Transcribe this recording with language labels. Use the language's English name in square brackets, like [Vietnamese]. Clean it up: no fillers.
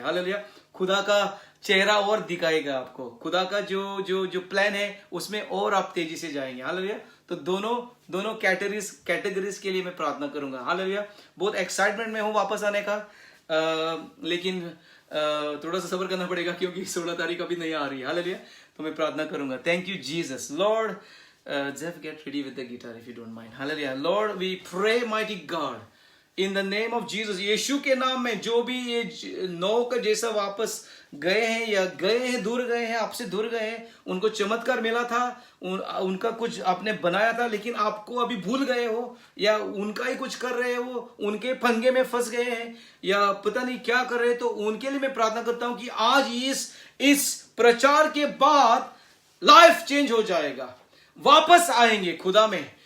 [Hindi] Hallelujah, खुदा का चेहरा और दिखाएगा आपको, खुदा का जो प्लान है उसमें और आप तेजी से जाएंगे। हालेलुया। तो दोनों कैटेगरीज के लिए मैं प्रार्थना करूंगा। हालेलुया, बहुत एक्साइटमेंट में हूं वापस आने का, लेकिन थोड़ा सा सब्र करना पड़ेगा क्योंकि 16 तारीख अभी नहीं आ रही है। हालेलुया, तो मैं प्रार्थना करूंगा। [English] Thank you Jesus. Lord, Jeff, get ready with the guitar if you don't mind. Hallelujah. Lord, we pray, mighty God, in the name of Jesus, [Hindi] यीशु के नाम में जो भी ये नौ का जैसा वापस गए हैं या गए हैं, दूर गए हैं, आपसे दूर गए हैं, उनको चमत्कार मिला था, उनका कुछ आपने बनाया था लेकिन आपको अभी भूल गए हो, या उनका ही कुछ कर रहे हो, उनके पंगे में फंस गए हैं, या पता नहीं क्या कर रहे हैं, तो उनके लिए मैं प्रार्थना करता हूं कि आज इस प्रचार के बाद लाइफ चेंज हो जाएगा, वापस आएंगे खुदा में।